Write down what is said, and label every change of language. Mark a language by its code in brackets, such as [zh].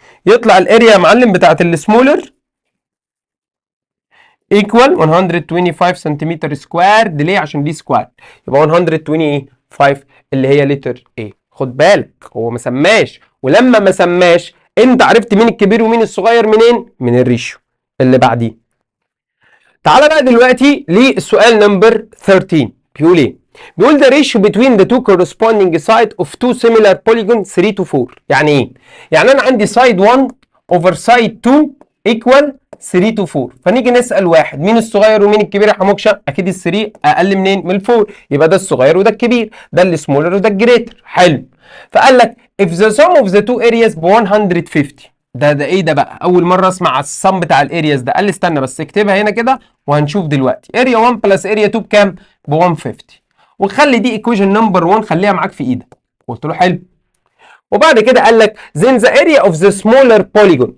[ar] يطلع الاريا يا معلم بتاعت السمولر ايكوال 125 سنتيمتر سكوير. ليه؟ عشان دي سكوير، يبقى 125 اللي هي لتر ايه. خد بالك هو ما سماش، ولما ما سماش انت عرفت مين الكبير ومين الصغير منين؟ من الريشيو اللي بعديه. تعالى بقى دلوقتي للسؤال نمبر 13. بيقول ايه؟ بيقول [en] the ratio between the two corresponding side of two similar polygons 3 to 4. [ar] يعني ايه؟ يعني انا عندي [en] side 1 over side 2 equal 3 to 4. [ar] فنيجي نسأل واحد مين الصغير ومين الكبير يا حموكشة؟ اكيد ال 3 اقل منين؟ من ال 4، يبقى ده الصغير وده الكبير، ده السمولر وده الجريتر. حلو. فقال لك [en] if the sum of the two areas ب 150. [ar] ده ايه ده بقى؟ اول مره اسمع السم بتاع الارياز ده. قال لي استنى بس اكتبها هنا كده وهنشوف دلوقتي. اريا 1 بلس اريا 2 بكام؟ ب 150. وخلي دي ايكويشن نمبر 1 خليها معاك في ايدك. قلت له حلو. وبعد كده قال لك [en] then the area of the smaller polygon.